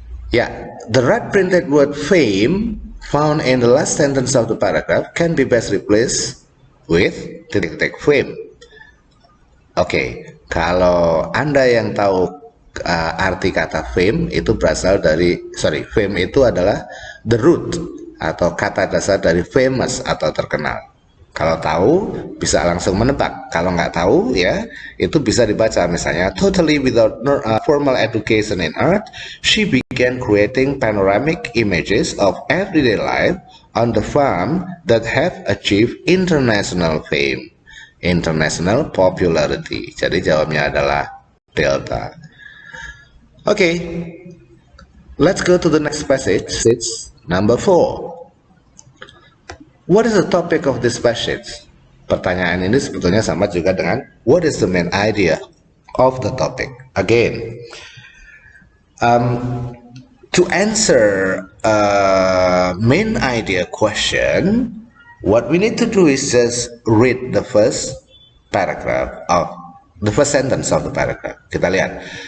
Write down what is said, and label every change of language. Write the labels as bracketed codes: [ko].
[en] Yeah, the right printed word fame found in the last sentence of the paragraph can be best replaced with fame. [id] Oke, kalau Anda yang tahu arti kata fame itu berasal dari, fame itu adalah [en] the root [id] atau kata dasar dari famous atau terkenal. Kalau tahu bisa langsung menebak. Kalau nggak tahu ya itu bisa dibaca misalnya [en] totally without formal education in art, she began creating panoramic images of everyday life on the farm that have achieved international fame, international popularity. [id] Jadi jawabnya adalah delta. [en] Okay, let's go to the next passage. It's number 4. What is the topic of this passage? [id] Pertanyaan ini sebetulnya sama juga dengan [en] what is the main idea of the topic. Again, to answer main idea question, what we need to do is just read the first paragraph of the first sentence of the paragraph. [id] Kita lihat.